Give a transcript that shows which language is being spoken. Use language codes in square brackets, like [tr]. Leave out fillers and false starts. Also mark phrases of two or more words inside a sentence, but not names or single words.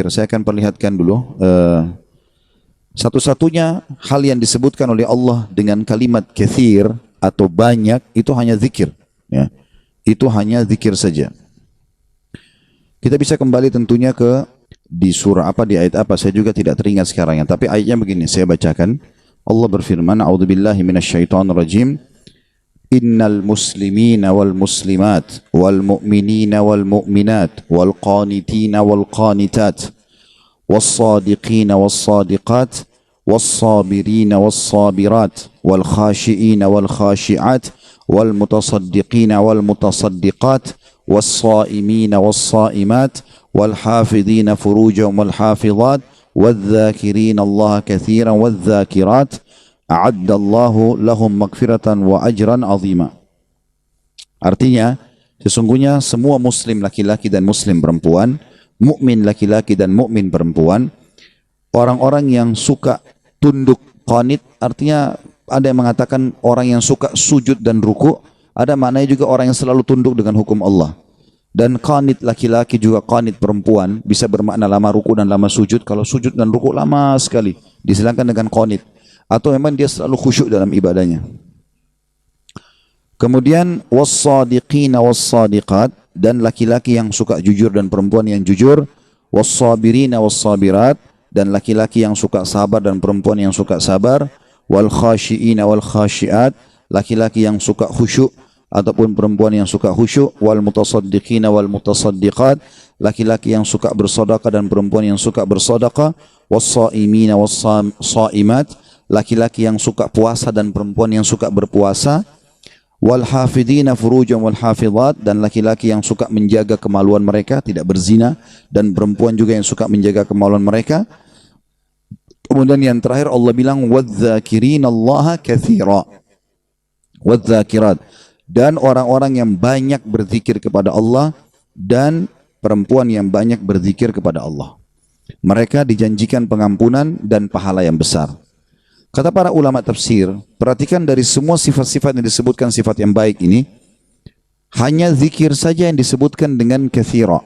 [id] Saya akan perlihatkan dulu. Satu-satunya hal yang disebutkan oleh Allah dengan kalimat kathir atau banyak, itu hanya zikir. Ya. Itu hanya zikir saja. Kita bisa kembali tentunya ke di surah apa, di ayat apa, saya juga tidak teringat sekarang ya. Tapi ayatnya begini, saya bacakan. Allah berfirman, [ar] أعوذ بالله من الشيطان الرجيم إن المسلمين والمسلمات والمؤمنين والمؤمنات والقانتين و والقانتات والصادقين والصادقات والصابرين والصابرات والخاشعين والخاشعات والمتصدقين والمتصدقات والصائمين والصائمات والحافظين فروجهم والحافظات والذاكرين الله كثيرا والذاكرات أعد الله لهم مغفرة وأجرا عظيما. [id] Artinya, sesungguhnya semua muslim laki-laki dan muslim perempuan, mukmin laki-laki dan mukmin perempuan, orang-orang yang suka tunduk qanit, artinya ada yang mengatakan orang yang suka sujud dan ruku, ada maknanya juga orang yang selalu tunduk dengan hukum Allah. Dan qanit laki-laki juga qanit perempuan bisa bermakna lama ruku dan lama sujud. Kalau sujud dan ruku lama sekali, disilangkan dengan qanit. Atau memang dia selalu khusyuk dalam ibadahnya. [ar] Kemudian والصادقين والصادقات, [id] dan laki-laki yang suka jujur dan perempuan yang jujur, [ar] والصابرين والصابرات, [id] dan laki-laki yang suka sabar dan perempuan yang suka sabar, [ar] والخاشعين والخاشعات, [id] laki-laki yang suka khusyuk ataupun perempuan yang suka khusyuk, [ar] والمتصدقين والمتصدقات, [id] laki-laki yang suka bersedekah dan perempuan yang suka bersedekah, [ar] والصائمين والصائمات, [id] laki-laki yang suka puasa dan perempuan yang suka berpuasa, [ar] والحافظين فروجهم والحافظات, [id] dan laki-laki yang suka menjaga kemaluan mereka, tidak berzina, dan perempuan juga yang suka menjaga kemaluan mereka. Kemudian yang terakhir Allah bilang [ar] والذاكرين الله كثيرا والذاكرات, [id] dan orang-orang yang banyak berzikir kepada Allah dan perempuan yang banyak berzikir kepada Allah. Mereka dijanjikan pengampunan dan pahala yang besar. Kata para ulama tafsir, perhatikan dari semua sifat-sifat yang disebutkan sifat yang baik ini, hanya zikir saja yang disebutkan dengan katsira.